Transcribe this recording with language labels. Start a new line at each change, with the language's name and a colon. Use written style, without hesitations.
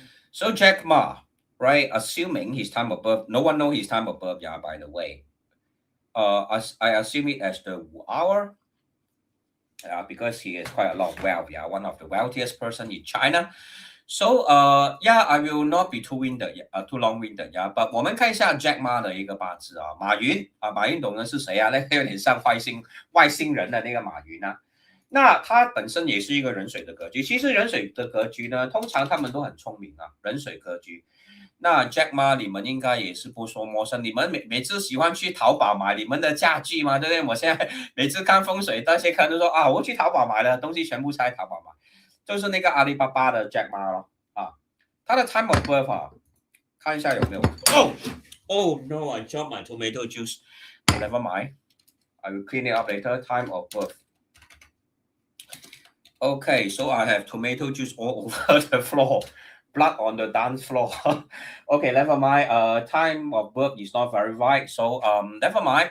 English: So Jack Ma, right? Assuming his time of birth, no one know his time of birth. Yeah, by the way, I assume it as the hour. Because he has quite a lot of wealth. Yeah, one of the wealthiest person in China. So yeah, I will not be too long-winded. Yeah, but
Chinese: 我们看一下 Jack Ma 的一个八字啊，马云啊，马云懂的是谁啊？那有点像外星人的那个马云啊。那他本身也是一个人水的格局。其实人水的格局呢，通常他们都很聪明啊，人水格局。那 Jack Ma 你们应该也是不说陌生，你们每次喜欢去淘宝买你们的家具吗？对不对？我现在每次看风水，那些客人都说啊，我去淘宝买的东西全部在淘宝买，就是那个阿里巴巴的 Jack Ma 咯啊，他的
English: time of birth
Chinese: 啊，看一下有没有。
English: Oh no, I dropped my tomato juice. Never mind, I will clean it up later. Time of birth. Okay, so I have tomato juice all over the floor. Blood on the dance floor. Okay, never mind. Time of birth is not very right, so never mind.